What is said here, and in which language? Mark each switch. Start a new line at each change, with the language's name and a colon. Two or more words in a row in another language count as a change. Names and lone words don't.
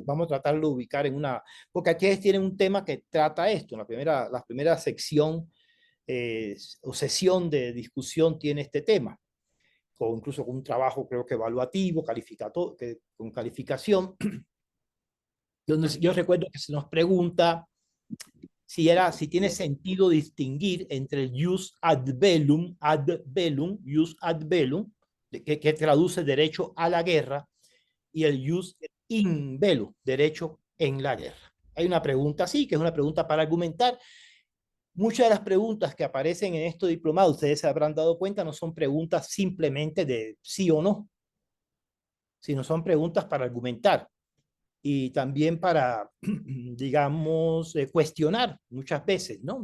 Spanish: Vamos a tratarlo de ubicar en una, porque aquí tienen un tema que trata esto, la primera sección o sesión de discusión tiene este tema, o incluso con un trabajo creo que evaluativo, con calificación. Yo recuerdo que se nos pregunta si tiene sentido distinguir entre el
Latin: jus ad bellum,
Spanish: que traduce derecho a la guerra, y el
Latin: jus in bello,
Spanish: derecho en la guerra. Hay una pregunta así, que es una pregunta para argumentar. Muchas de las preguntas que aparecen en estos diplomados, ustedes se habrán dado cuenta, no son preguntas simplemente de sí o no, sino son preguntas para argumentar y también para, digamos, cuestionar muchas veces, ¿no?